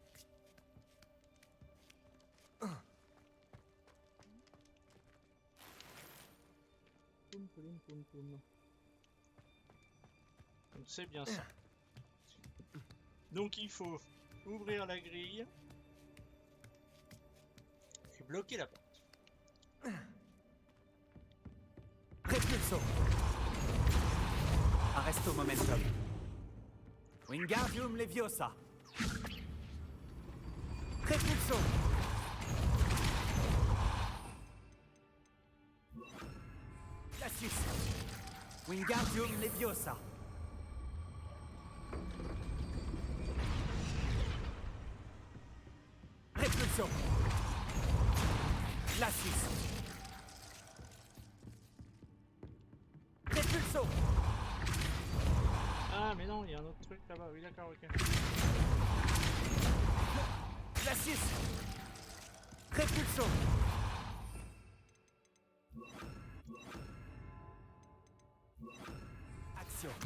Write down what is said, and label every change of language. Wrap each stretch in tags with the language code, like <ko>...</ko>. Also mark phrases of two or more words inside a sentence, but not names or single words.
<fr>Poum, poum, poum, poum. Donc c'est bien ça. Donc il faut ouvrir la grille et bloquer la porte.</fr> <la>Repulsant. Arresto momentum. Wingardium Leviosa. Repulso. Glacius. Wingardium Leviosa. Repulso. Glacius. Repulso.</la> <fr>Ah, mais non, il y a un autre truc là-bas. Oui, d'accord, ok.</fr> <la>Glacius. Repulso.</la> <fr>Action.</fr>